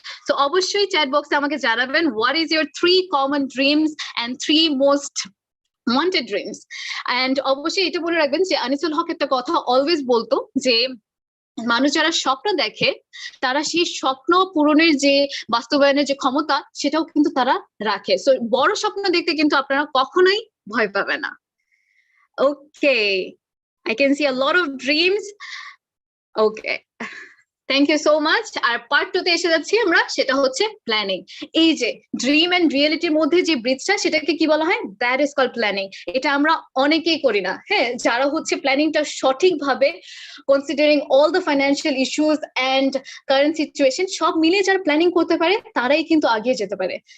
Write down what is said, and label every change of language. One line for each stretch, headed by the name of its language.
Bangla: তো অবশ্যই চ্যাট বক্সে আমাকে জানাবেন
English: What is your 3 common dreams and 3 most wanted dreams.
Bangla: And অবশ্যই এটা বলে রাখবেন যে আনিসুল হক একটা কথা অলওয়েজ বলতো যে মানুষ যারা স্বপ্ন দেখে তারা সেই স্বপ্ন পূরণের যে বাস্তবায়নের যে ক্ষমতা সেটাও কিন্তু তারা রাখে। সো বড় স্বপ্ন দেখতে কিন্তু আপনারা কখনোই ভয় পাবে না।
English: Okay, I can see a lot of dreams. Okay. Thank you so much.
Bangla: আর part 2 তে এসে যাচ্ছি আমরা, সেটা হচ্ছে প্ল্যানিং। এই যে ড্রিম এন্ড রিয়েলিটির মধ্যে যে ব্রিজটা সেটাকে কি বলা হয়?
English: That is called planning.
Bangla: এটা আমরা অনেকেই করি না। হ্যাঁ, যারা হচ্ছে প্ল্যানিংটা সঠিকভাবে
English: considering all the financial issues and current situation
Bangla: সব মিলিয়ে যারা প্ল্যানিং করতে পারে তারাই কিন্তু আগিয়ে যেতে পারে।